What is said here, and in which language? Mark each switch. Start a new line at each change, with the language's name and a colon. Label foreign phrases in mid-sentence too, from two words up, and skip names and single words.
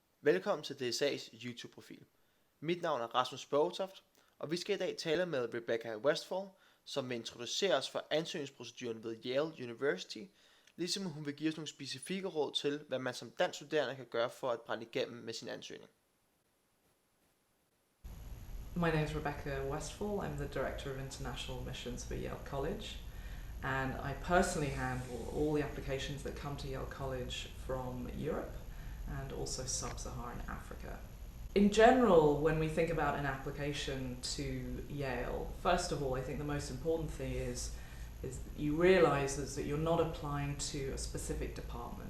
Danish: Velkommen til DSA's YouTube-profil. Mit navn er Rasmus Bogetoft, og vi skal i dag tale med Rebekah Westphal, som vil introducere os for ansøgningsproceduren ved Yale University, ligesom hun vil give os nogle specifikke råd til, hvad man som dansk studerende kan gøre for at brænde igennem med sin ansøgning.
English: My name is Rebekah Westphal. I'm the Director of International Missions for Yale College, and I personally handle all the applications that come to Yale College from Europe and also sub-Saharan Africa. In general, when we think about an application to Yale, first of all, I think the most important thing is you realise that you're not applying to a specific department.